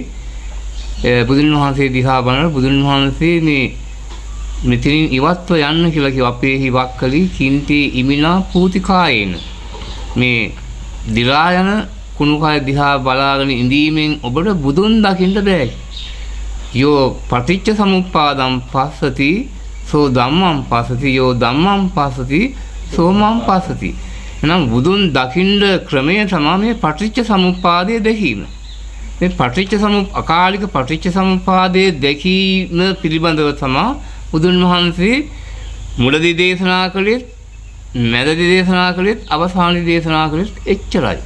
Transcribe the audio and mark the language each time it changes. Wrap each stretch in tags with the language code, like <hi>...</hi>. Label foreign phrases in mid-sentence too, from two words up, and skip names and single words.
<si>බුදුන් වහන්සේ දිහා බලන බුදුන් වහන්සේ මේ මෙතනින් ඉවත්ව යන්න කියලා කිව්වා.</si> <pi>අපේ හිවක්කලි කින්ති ඉමිනා පූතිකායේන,</pi> <si>මේ දිලා යන කුණුකය දිහා බලාගෙන ඉඳීමෙන් ඔබට බුදුන් දකින්න බෑ.</si> <pi>යෝ පටිච්ච සමුප්පාදම් පස්සති සෝ ධම්මං පස්සති යෝ ධම්මං පස්සති සෝ මං පස්සති.</pi> <si>එහෙනම් බුදුන් දකින්න ක්‍රමය තමයි මේ පටිච්ච සමුප්පාදය දැකීම. මේ අකාලික පටිච්ච සමුප්පාදයේ දැකීම පිළිබඳව තමයි බුදුන් වහන්සේ මුලදී දේශනා කළේ, මැදදී දේශනා කළේ, අවසානයේ දේශනා කළේ එච්චරයි.</si>